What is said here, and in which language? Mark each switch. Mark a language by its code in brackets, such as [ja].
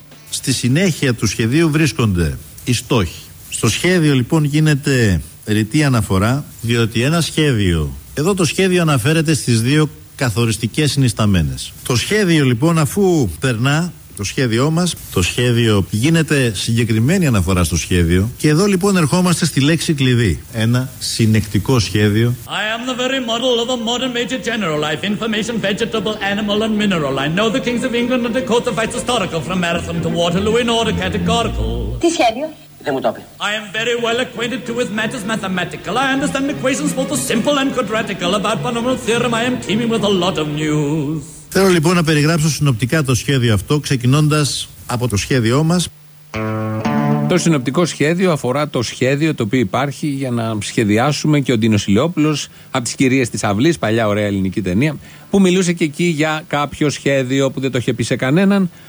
[el] Στη συνέχεια του σχεδίου βρίσκονται οι στόχοι. Στο σχέδιο λοιπόν γίνεται ρητή αναφορά, διότι ένα σχέδιο, εδώ το σχέδιο αναφέρεται στις δύο καθοριστικές συνισταμένες. Το σχέδιο λοιπόν, αφού περνά το σχέδιό μας, το σχέδιο γίνεται συγκεκριμένη αναφορά στο σχέδιο και εδώ λοιπόν ερχόμαστε στη λέξη κλειδί. Ένα συνεκτικό σχέδιο. [en] I am the very model of a modern major general life, information, vegetable, animal and mineral. I know the kings of England and the court of fights historical from Marathon to Waterloo in order categorical. [el] Τι σχέδιο? [en] I am very well acquainted too with matters mathematical. I understand equations both the simple and quadratical. About polynomial theorem, I am teeming with a lot of news. [el] Θέλω λοιπόν να περιγράψω συνοπτικά το σχέδιο αυτό, ξεκινώντας από το σχέδιό μας. Το συνοπτικό σχέδιο αφορά το σχέδιο το οποίο υπάρχει για να σχεδιάσουμε και ο Ντίνος Ηλιόπουλος από τις Κυρίες της Αυλής, παλιά ωραία ελληνική ταινία, που μιλούσε και εκεί για κάποιο σχέδιο που δεν το είχε πει σε κανέναν.